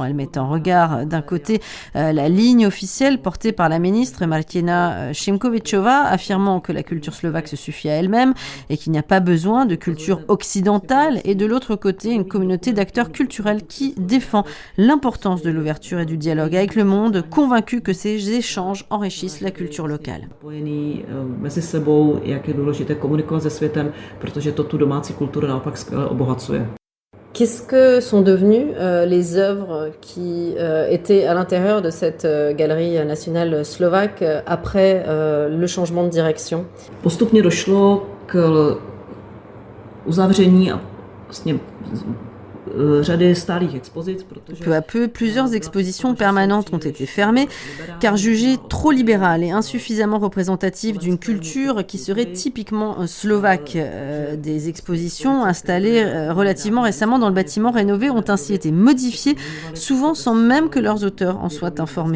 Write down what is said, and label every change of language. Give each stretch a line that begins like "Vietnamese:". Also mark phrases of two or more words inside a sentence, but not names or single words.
French: Elle met en regard d'un côté la ligne officielle portée par la ministre Martina Šimkovičová, affirmant que la culture slovaque se suffit à elle-même et qu'il n'y a pas besoin de culture occidentale, et de l'autre côté une communauté d'acteurs culturels qui défend l'importance de l'ouverture et du dialogue avec le monde, convaincus que ces échanges enrichissent la culture locale.
Czech: Mezi sebou, jak je důležité komunikovat se světem, protože to tu domácí kulturu naopak skvěle obohacuje.
French: Qu'est-ce que sont devenues les œuvres qui étaient à l'intérieur de cette galerie nationale slovaque après le changement de direction?
Czech: Postupně došlo k uzavření a vlastně řady stálých expozic, protože
French: Peu à peu, plusieurs expositions permanentes ont été fermées, car jugées trop libérales et insuffisamment représentatives d'une culture qui serait typiquement slovaque. Des expositions installées relativement récemment dans le bâtiment rénové ont ainsi été modifiées, souvent sans même que leurs auteurs en soient informés.